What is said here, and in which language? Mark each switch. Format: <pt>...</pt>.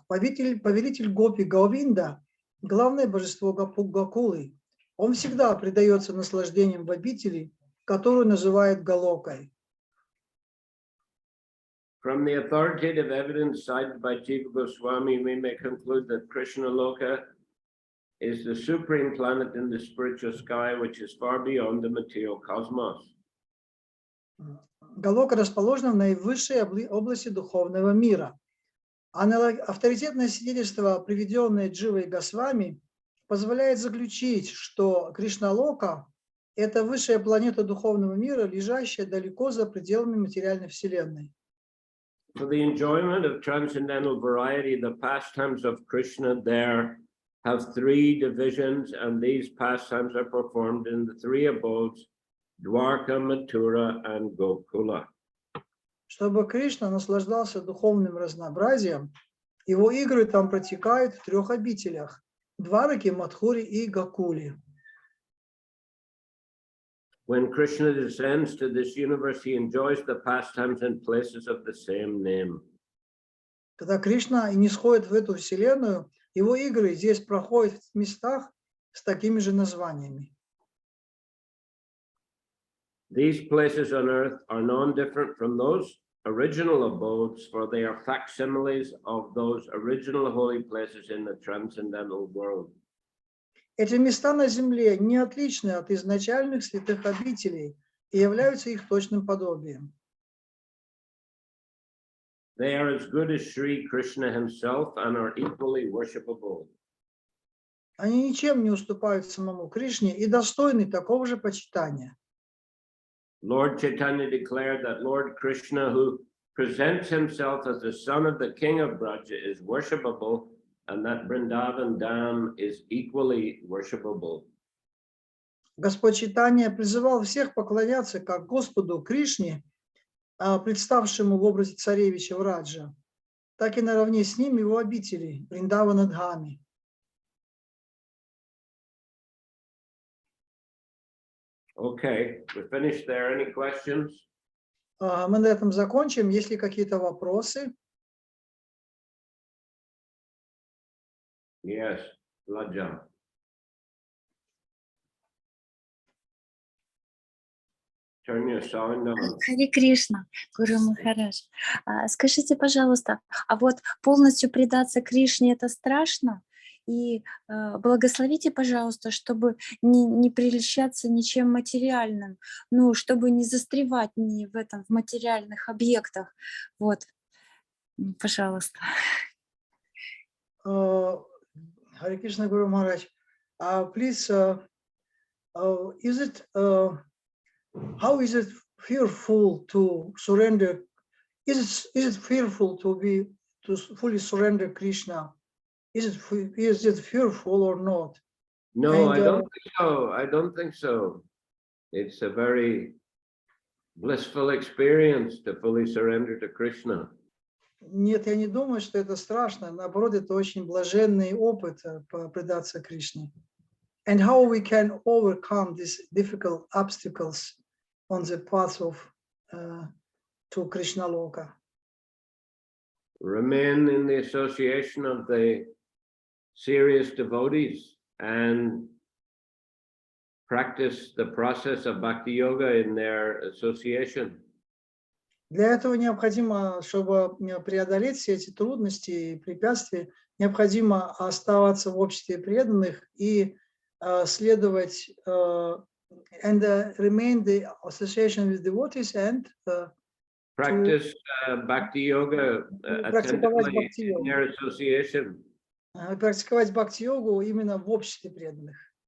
<ru>Повелитель Гопи Говинда, главное божество Гокулы. Он всегда предается наслаждениям в обители, которую называют Галокой.</ru> <en>From the authoritative evidence cited by Jiva Goswami, we may conclude that Krishna Loka is the supreme planet in the spiritual sky, which is far beyond the material cosmos.</en> <ru>Галока расположена в наивысшей области духовного мира. Авторитетное свидетельство, приведенное Дживой Госвами, позволяет заключить, что Кришналока – это высшая планета духовного мира, лежащая далеко за пределами материальной вселенной.</ru> <en>For the enjoyment of transcendental variety, the pastimes of Krishna there have three divisions, and these pastimes are performed in the three abodes, Dwarka, Mathura, and Gokula.</en> <ru>Чтобы Кришна наслаждался духовным разнообразием, его игры там протекают в трех обителях – Двараке, Мадхуре и Гокуле.</ru> <en>When Krishna descends to this universe, he enjoys the pastimes in places of the same name.</en> <ru>Когда Кришна нисходит в эту вселенную, его игры здесь проходят в местах с такими же названиями.</ru> <en>These places on earth are non-different from those original abodes, for they are facsimiles of those original holy places in the transcendental world.</en> <ru>Эти места на земле не отличны от изначальных святых обителей и являются их точным подобием.</ru> <en>They are as good as Sri Krishna himself and are equally worshipable.</en> <ru>Они ничем не уступают самому Кришне и достойны такого же почитания.</ru> <en>Lord Chaitanya declared that Lord Krishna, who presents himself as the son of the king of Braja, is worshipable, and that Vrindavan Dham is equally worshipable.</en> <ru>Господь Чайтанья призывал всех поклоняться как Господу Кришне, представшему в образе царевича Враджа, так и наравне с ним его обители Вриндавана Дхами.</ru> <en>Okay, we're finished there. Any questions?</en> <ru>Мы на этом закончим. Есть ли какие-то вопросы?</ru> <en>Yes, Laja. Turn your sound on.</en> <ru>Харе Кришна, Гуру Махарадж. Скажите, пожалуйста, а вот полностью предаться Кришне – это страшно? И благословите, пожалуйста, чтобы не прельщаться ничем материальным, ну, чтобы не застревать ни в этом, в материальных объектах. Вот, пожалуйста.</ru> <en>Hare Krishna Guru Maharaj, please, is it, how is it fearful to surrender? Is it fearful to fully surrender Krishna? Is it fearful or not? No, And, I don't think so. I don't think so. It's a very blissful experience to fully surrender to Krishna.</en> <ru>Нет, я не думаю, что это страшно. Наоборот, это очень блаженный опыт предаться Кришне.</ru> <en>And how we can overcome these difficult obstacles on the path of to Krishna Loka. Remain in the association of the serious devotees and practice the process of bhakti yoga in their association.</en> <ru>Для этого необходимо, чтобы преодолеть все эти трудности и препятствия, необходимо оставаться в обществе преданных и следовать</ru> <en>and remain the association with devotees and Practice bhakti yoga attentively in their association.</en> <ru>Практиковать бхакти-йогу именно в обществе преданных.</ru>